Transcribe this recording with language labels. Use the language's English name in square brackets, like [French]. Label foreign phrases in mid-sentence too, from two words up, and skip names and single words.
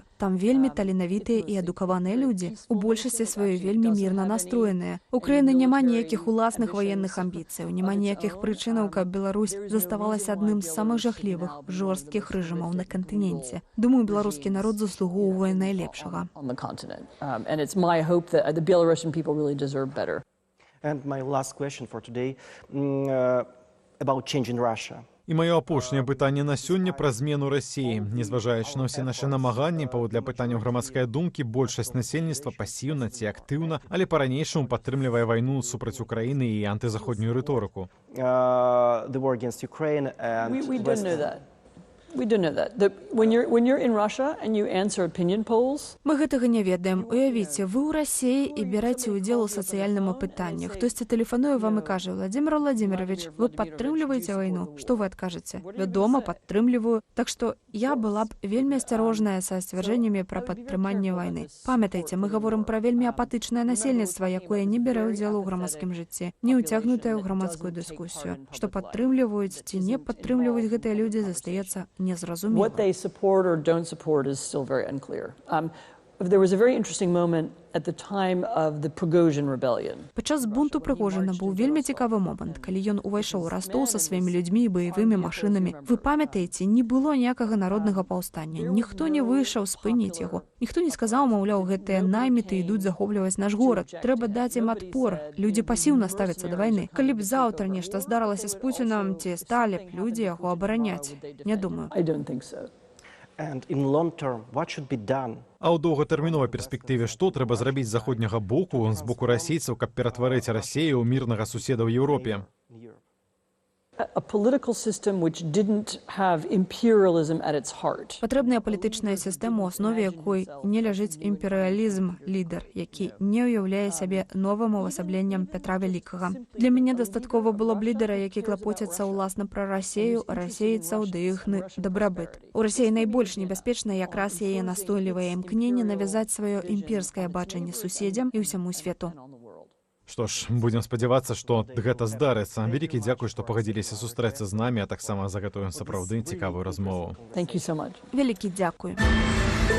[Belarusian] Там вельмі таленавітыя і адукаваныя людзі. У большасці сваёй вельмі мірна настроеныя. Украіны няма ніякіх уласных ваенных амбіцыяў, няма ніякіх прычынаў, каб Беларусь заставалася адным з самых жахлівых, жорсткіх рэжымаў на кантыненце. Думаю, беларускі народ заслугоўвае найлепшага. [English] And my last question for today about change in Russia. [Belarusian] І маё апошняе пытанне на сёння пра змену Расіі. Незважаючы на ўсе нашы намаганні, паводле пытанняў грамадскай думкі, большасць насельніцтва пасіўна ці актыўна, але па-ранейшаму падтрымлівае вайну супраць Украіны і антызаходнюю рыторыку. [English] The war against Ukraine and We don't know that. We don't know that. When you're in Russia and you answer opinion polls, [Belarusian] Мы гэтага не ведаем. Уявіце, вы ў Расіі і бярэце ўдзел у сацыяльным апытанні. Хтосьці тэлефануе вам і кажа: Владимир Владимирович, вы падтрымліваеце вайну? Што вы адкажаце? Вядома, падтрымліваю. Так што я была б вельмі асцярожная са сцвярджэннямі пра падтрыманне вайны. Памятайце, мы гаворым пра вельмі апатычнае насельніцтва, якое не бярэ ўдзелу ў грамадскім жыцці, не ўцягнутае ў грамадскую дыскусію. Што падтрымліваюць ці не падтрымліваюць гэтыя людзі, застаецца незразумела. [English] what they support or don't support is still very unclear. There was a very interesting moment at the time of the Prigozhin rebellion. [Belarusian] Падчас бунту Прыгожина быў вельмі цікавы момант, калі ён увайшоў у Ростов са сваімі людзьмі і баявымі машынамі. Вы памятаеце, не было ніякага народнага паўстання. Ніхто не выйшаў спыніць яго. Ніхто не сказаў, маўляў, гэтыя найміты ідуць захопліваць наш горад. Трэба даць ім адпор. Людзі пасіўна ставяцца да вайны. Калі б заўтра нешта здарылася з Пуцінам, ці сталі б людзі яго абараняць? Не думаю. [English] I don't think so. And in long term, what should be done? [Belarusian] А ў доўгатэрміновай перспектыве што трэба зрабіць з заходняга боку, з боку расейцаў, каб ператварыць Расію ў мірнага суседа ў Еўропе? [English] A political system which didn't have imperialism at its heart. [Belarusian] Патрэбная палітычная сістэма, у аснове якой не ляжыць імперыялізм, лідар, які не ўяўляе сябе новым увасабленнем Пятра Вялікага. Для мяне дастаткова было б лідара, які клапоціцца ўласна пра Расею, расейцаў ды іхны дабрабыт. У Расіі найбольш небяспечна якраз яе настойлівае імкненне навязаць сваё імперскае бачанне суседзям і ўсяму свету. Што ж, будзем спадзявацца, што гэта здарыцца. Вялікі дзякуй, што пагадзіліся сустрэцца з намі, а таксама за гэтую сапраўды цікавую размову. [English] Thank you so much. [Belarusian] Вялікі дзякуй.